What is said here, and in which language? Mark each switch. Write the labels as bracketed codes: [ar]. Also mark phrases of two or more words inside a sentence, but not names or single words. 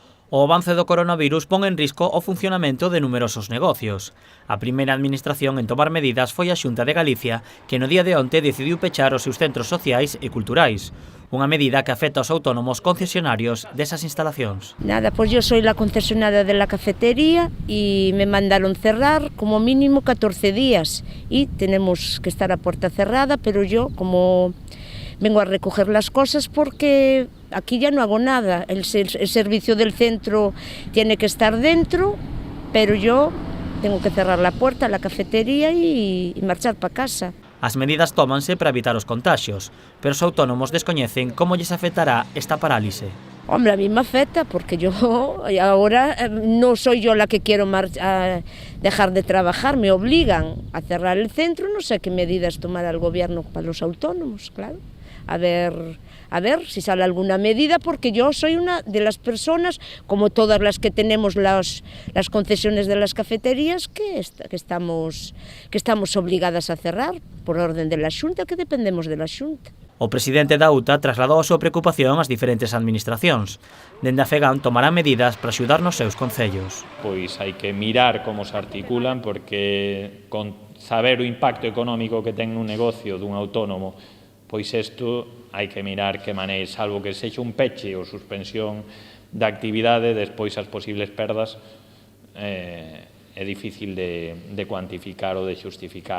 [gl] O avance do coronavirus pon en risco o funcionamento de numerosos negocios. A primeira administración en tomar medidas foi a Xunta de Galicia, que no día de onte decidiu pechar os seus centros sociais e culturais. Unha medida que afecta aos autónomos concesionarios desas instalacións. [es] Nada, pues yo soy la concesionada de la cafetería y me mandaron cerrar como mínimo 14 días y tenemos que estar a puerta cerrada, pero yo como vengo a recoger las cosas porque aquí ya no hago nada. El servicio del centro tiene que estar dentro, pero yo tengo que cerrar la puerta, la cafetería y marchar para casa. [gl] As medidas tómanse para evitar os contaxios, pero os autónomos descoñecen como lles afectará esta parálise. [es] Hombre, a mí me afecta porque yo ahora no soy yo la que quiero dejar de trabajar, me obligan a cerrar el centro, no sé qué medidas tomará el gobierno para los autónomos, claro. A ver si sale alguna medida, porque yo soy una de las personas, como todas las que tenemos las concesiones de las cafeterías, que estamos obligadas a cerrar por orden de la Xunta, que dependemos de la Xunta. [gl] O presidente da UTA trasladou a súa preocupación ás diferentes administracións. Dende a FEGAM tomarán medidas para axudar nos seus concellos. Pois hai que mirar como se articulan, porque con saber o impacto económico que ten nun negocio dun autónomo, pois isto hai que mirar que maneira, salvo que sexa un peche ou suspensión da actividade, despois as posibles perdas é difícil de cuantificar ou de xustificar.